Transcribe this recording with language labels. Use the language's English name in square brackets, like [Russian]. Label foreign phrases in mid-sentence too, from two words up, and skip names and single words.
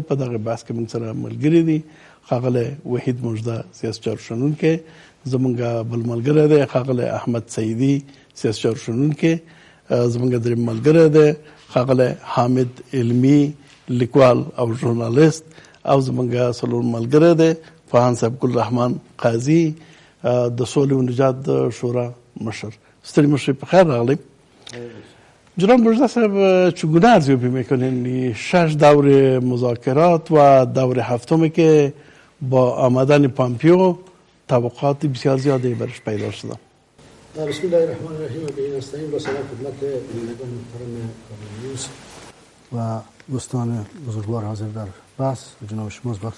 [Pashto] په دغه بحث کې موږ سره ملګري دي ښاغلی وحید مژده سیاست چارو شنونکی، زمونږ بل ملګری دی ښاغلی احمد سعیدي سیاست چارو شنونکی، زمونږ دریم ملګری دی ښاغلی حامد علمي لیکوال او ژورنالیست، او زمونږ څلور ملګری دی فهان صاحب ګل رحمان قاضي د سولې و نجات د شورا مشر. ستړي مشر په خیر راغلی. [Persian] جناب مژده صاحب چگونه ارزیابی میکنین 6 دور مذاکرات و دور هفتمی که با آمدن پامپیو توقعات بسیار زیادی برش پیدا شده؟ بسم الله الرحمن الرحیم و به نستعین و سلام خدمت بینندگان محترم کابل نیوز و دوستان بزرگوار حاضر در بحث و جناب شما بخش.